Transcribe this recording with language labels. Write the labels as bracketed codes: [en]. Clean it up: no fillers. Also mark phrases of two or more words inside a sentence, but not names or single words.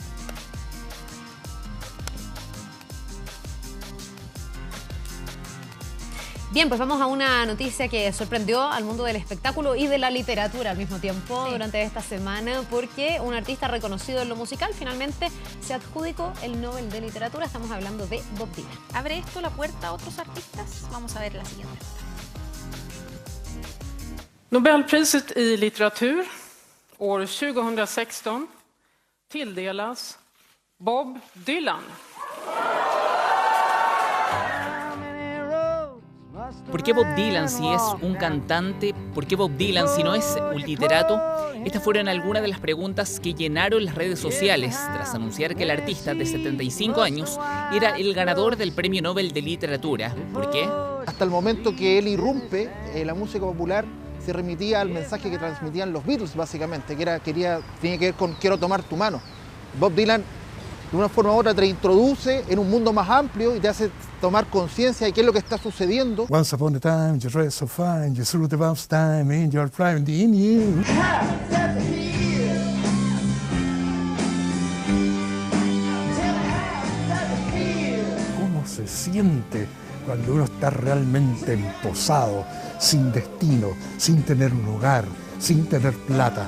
[es] Bien, pues vamos a una noticia que sorprendió al mundo del espectáculo y de la literatura al mismo tiempo durante esta semana, porque un artista reconocido en lo musical finalmente se adjudicó el Nobel de Literatura. Estamos hablando de Bob Dylan. ¿Abre esto la puerta a otros artistas? Vamos a ver la siguiente. [sv] Nobelpriset i litteratur år 2016 tilldelas Bob Dylan. [es] ¿Por qué Bob Dylan si es un cantante? ¿Por qué Bob Dylan si no es un literato? Estas fueron algunas de las preguntas que llenaron las redes sociales tras anunciar que el artista de 75 años era el ganador del Premio Nobel de Literatura. ¿Por qué? Hasta el momento que él irrumpe, la música popular se remitía al mensaje que transmitían los Beatles, básicamente, que tenía que ver con quiero tomar tu mano. Bob Dylan, de una forma u otra, te introduce en un mundo más amplio y te hace tomar conciencia de qué es lo que está sucediendo. [en] Once upon a time, you dressed so fine, you threw the bumps time in your prime, in you. [es] ¿Cómo se siente cuando uno está realmente emposado, sin destino, sin tener un hogar, sin tener plata?